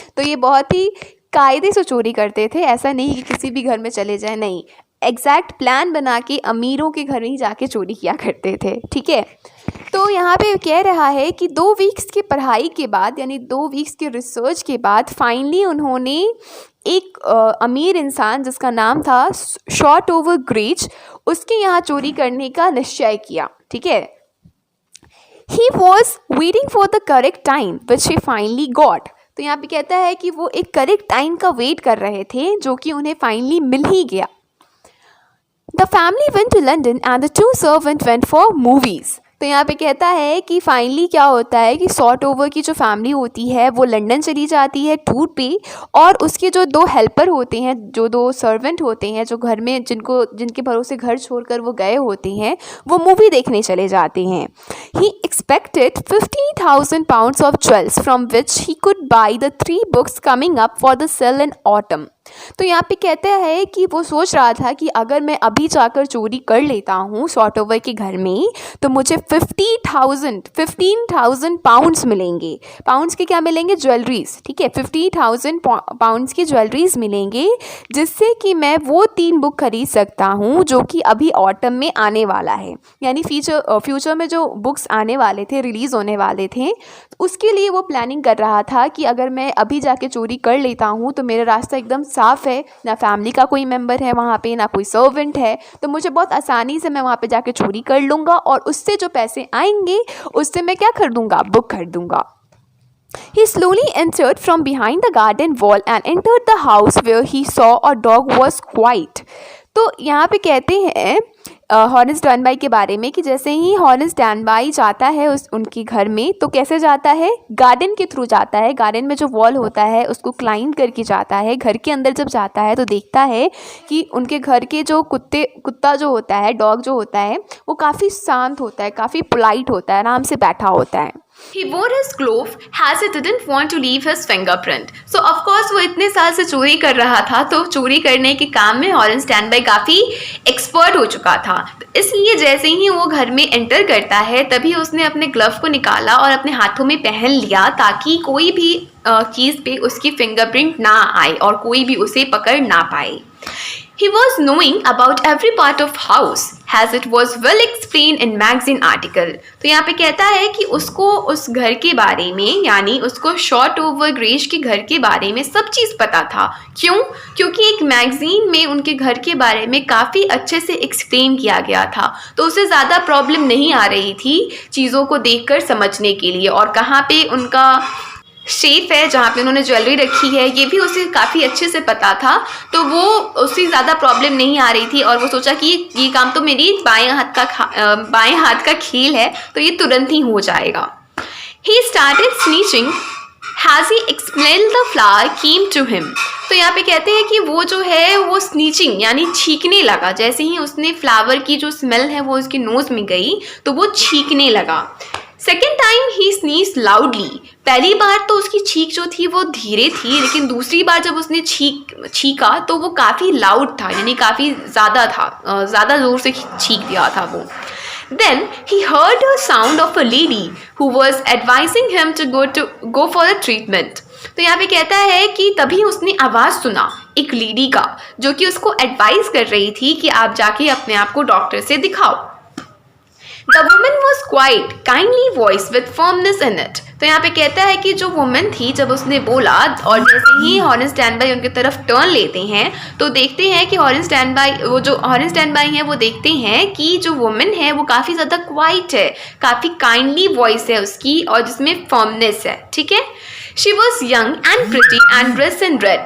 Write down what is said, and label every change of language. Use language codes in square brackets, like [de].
[hi] तो ये बहुत ही कायदे से चोरी करते थे, ऐसा नहीं कि किसी भी घर में चले जाए, नहीं, एग्जैक्ट प्लान बना के अमीरों के घर ही जाके चोरी किया करते थे. ठीक है. तो यहाँ पे कह रहा है कि 2 वीक्स की पढ़ाई के बाद, यानी 2 वीक्स के रिसर्च के बाद फाइनली उन्होंने एक अमीर इंसान जिसका नाम था शॉटओवर ग्रेज, उसके यहाँ चोरी करने का निश्चय किया. ठीक है. [en] He was waiting for the correct time which he finally got. [hi] तो यहाँ पे कहता है कि वो एक करेक्ट टाइम का वेट कर रहे थे जो कि उन्हें फाइनली मिल ही गया. [en] The family went to London and the 2 servants went for movies. [hi] तो यहाँ पे कहता है कि फाइनली क्या होता है कि शॉटओवर की जो फैमिली होती है वो लंदन चली जाती है टूर पे, और उसके जो 2 हेल्पर होते हैं, जो 2 सर्वेंट होते हैं, जो घर में जिनके भरोसे घर छोड़कर वो गए होते हैं, वो मूवी देखने चले जाते हैं. [en] He expected 50,000 pounds of jewels from which he could buy the 3 books coming up for the sale in autumn. [hi] तो यहाँ पे कहता है कि वो सोच रहा था कि अगर मैं अभी जाकर चोरी कर लेता हूँ शॉर्टओवर के घर में तो मुझे 15,000 पाउंड्स मिलेंगे। पाउंड्स के क्या मिलेंगे? ज्वेलरीज, ठीक है। 50,000 पाउंड्स की ज्वेलरीज मिलेंगे, जिससे कि मैं वो 3 बुक खरीद सकता हूँ जो कि अभी ऑटम में आने वाला है। यानी फ्यूचर में जो बुक्स आने वाले थे, रिलीज़ होने वाले थे, उसके लिए वो प्लानिंग कर रहा था कि अगर मैं अभी जाके चोरी कर लेता हूँ तो मेरा रास्ता एकदम साफ़ है, ना फैमिली का कोई मेंबर है वहाँ पे, ना कोई सर्वेंट है, तो मुझे बहुत आसानी से मैं वहाँ पे जाके चोरी कर लूँगा और उससे जो पैसे आएंगे उससे मैं क्या खरीदूँगा? Book खरीदूँगा। [en] He slowly entered from behind the garden wall and entered the house where he saw a dog was quiet. [hi] तो यहाँ पे कहते हैं हॉरेस डनबाई के बारे में कि जैसे ही हॉरेस डनबाई जाता है उनके घर में तो कैसे जाता है? गार्डन के थ्रू जाता है। गार्डन में जो वॉल होता है उसको क्लाइंब करके जाता है। घर के अंदर जब जाता है तो देखता है कि उनके घर के जो कुत्ता जो होता है, डॉग जो होता है, वो काफ़ी शांत होता है, काफ़ी पोलाइट होता है, आराम से बैठा होता है। [en] He wore his glove as he didn't want to leave his fingerprint. So of course [hi] वो इतने साल से चोरी कर रहा था तो चोरी करने के काम में हॉरेस डनबाई काफ़ी एक्सपर्ट हो चुका था। इसलिए जैसे ही वो घर में एंटर करता है तभी उसने अपने ग्लव को निकाला और अपने हाथों में पहन लिया ताकि कोई भी चीज़ पे उसकी फिंगरप्रिंट ना आए और कोई भी उसे पकड़ ना पाए। [en] He was knowing about every part of house as it was well explained in magazine article. [hi] तो यहाँ पे कहता है कि उसको उस घर के बारे में, यानी उसको शॉर्टओवर ग्रेज के घर के बारे में सब चीज़ पता था। क्यों? क्योंकि एक मैगजीन में उनके घर के बारे में काफ़ी अच्छे से एक्सप्लेन किया गया था, तो उसे ज़्यादा प्रॉब्लम नहीं आ रही थी चीज़ों को देखकर समझने के लिए। और कहाँ पे उनका शेफ है जहाँ पे उन्होंने ज्वेलरी रखी है ये भी उसे काफ़ी अच्छे से पता था, तो वो उससे ज़्यादा प्रॉब्लम नहीं आ रही थी और वो सोचा कि ये काम तो मेरी बाएं हाथ का खेल है, तो ये तुरंत ही हो जाएगा। [en] He started sneezing as he explained the flower came to him. [hi] तो यहाँ पे कहते हैं कि वो जो है वो स्नीचिंग यानी छींकने लगा। जैसे ही उसने फ्लावर की जो स्मेल है वो उसके नोज़ में गई तो वो छींकने लगा। सेकेंड टाइम ही स्नीज लाउडली। पहली बार तो उसकी छींक जो थी वो धीरे थी, लेकिन दूसरी बार जब उसने छींका तो वो काफ़ी लाउड था, यानी काफ़ी ज़्यादा था, ज़्यादा ज़ोर से छींक दिया था वो। [en] Then he heard a sound of a lady who was advising him to go for a treatment. [hi] तो यहाँ पे कहता है कि तभी उसने आवाज़ सुना एक लेडी का जो कि उसको एडवाइस कर रही थी कि आप जाके अपने आप को डॉक्टर से दिखाओ। [en] The woman was quiet, kindly voice with firmness in it. [hi] तो यहाँ पे कहता है कि जो वुमन थी जब उसने बोला और जैसे ही हॉरेस डनबाई उनके तरफ टर्न लेते हैं तो देखते हैं कि हॉरेस डनबाई हैं वो देखते हैं कि जो वुमन है वो काफ़ी ज़्यादा क्वाइट है, काफ़ी काइंडली वॉइस है उसकी और जिसमें फर्मनेस है, ठीक है। [en] She was young and pretty and dressed in red.